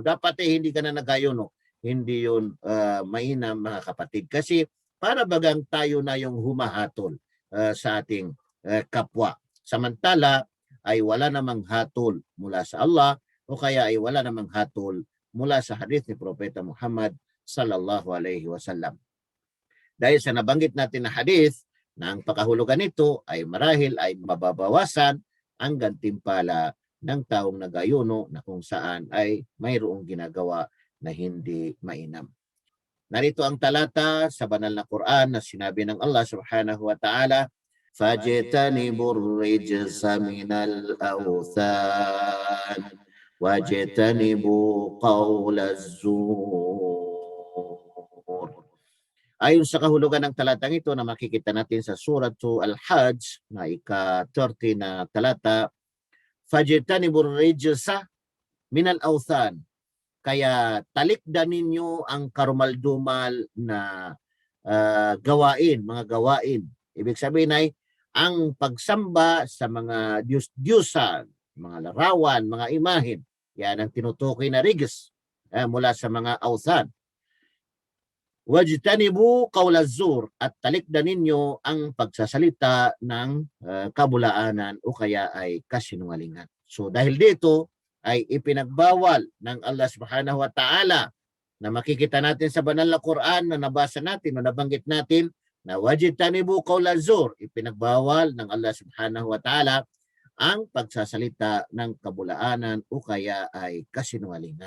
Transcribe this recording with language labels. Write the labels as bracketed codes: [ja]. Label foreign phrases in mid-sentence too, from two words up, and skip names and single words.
[tl] Dapat hindi ka na nag-ayuno. Hindi yun mainam mga kapatid. Kasi para bagang tayo na yung humahatol sa ating kapwa. Samantala ay wala namang hatol mula sa Allah o kaya ay wala namang hatol mula sa hadith ni Propeta Muhammad [ar] صلى الله عليه وسلم. [tl] Dahil sa nabanggit natin na hadith na ang pakahulugan nito ay marahil ay mababawasan ang gantimpala ng taong nag-ayuno na kung saan ay mayroong ginagawa na hindi mainam. Narito ang talata sa banal na Quran na sinabi ng Allah [ar] سبحانه وتعالى, فَاجْتَنِبُوا الرِّجْسَ مِنَ الْأَوْثَانِ وَاجْتَنِبُوا قَوْلَ الزُّورِ. [tl] Ayon sa kahulugan ng talatang ito na makikita natin sa Suratu Al-Hajj na ika-30 na talata, [ar] فَاجْتَنِبُوا الرِّجْسَ مِنَ الْأَوْثَانِ. [tl] Kaya talikdan ninyo ang karumaldumal na gawain, mga gawain. Ibig sabihin ay ang pagsamba sa mga Diyos-Diyosan, mga larawan, mga imahin. Yan ang tinutukoy na rigs mula sa mga awthan. [ar] واجتنبوا قول الزور, [tl] at talikdan ninyo ang pagsasalita ng kabulaanan o kaya ay kasinungalingan. So dahil dito ay ipinagbawal ng Allah [ar] سبحانه وتعالى [tl] na makikita natin sa banal na Quran na nabasa natin o nabanggit natin na [ar] واجتنبوا قول الزور, [tl] ipinagbawal ng Allah [ar] سبحانه وتعالى [tl] ang pagsasalita ng kabulaanan o kaya ay kasinungalingan.